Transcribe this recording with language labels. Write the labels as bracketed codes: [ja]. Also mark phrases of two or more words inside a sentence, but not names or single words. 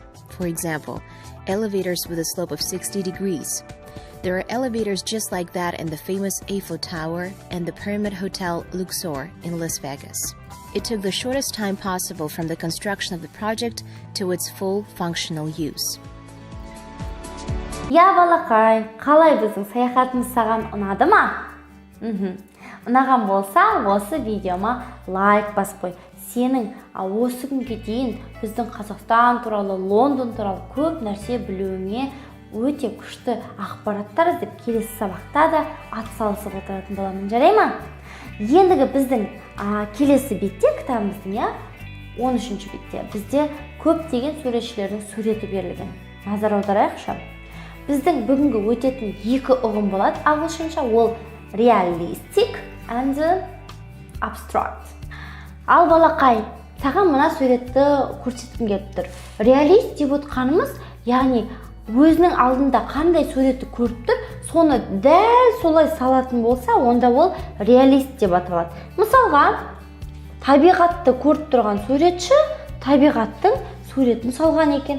[en] For example, elevators with a slope of 60 degrees. There are elevators just like that in the famous Eiffel Tower and the Pyramid Hotel Luxor in Las Vegas. It took the shortest time possible from the construction of the project to its full functional use. [kk] Я балақай, қалай біздің саяхатымыз саған ұнады ма? Ұнаған болса, осы видеома лайк басып қой. Сенің осы күнге дейін біздің Қазақстан туралы, Лондон туралы көп нәрсе білуіңе өте күшті ақпараттар іздеп келесі сабақта да атсалысып отыратын боламын, жарай ма? Ендігі біздің келесі бетте, кітабымыздың 13-ші бетте бізде көптеген суретшілердің суреті берілген. Назар аударайықшы. Біздің бүгінгі өтетін 2 ұғым болады ағылшынша, ол [en] realistic and abstract. [kk] Ал балақай, саған мына суретті көрсеткім келіп тұр. Реалист деп отқанымыз, яғни өзінің алдында қандай суретті көріп тұр, соны дәл солай салатын болса, онда ол реалист деп аталады. Мысалға, табиғатты көріп тұрған суретші табиғаттың суретін салған екен.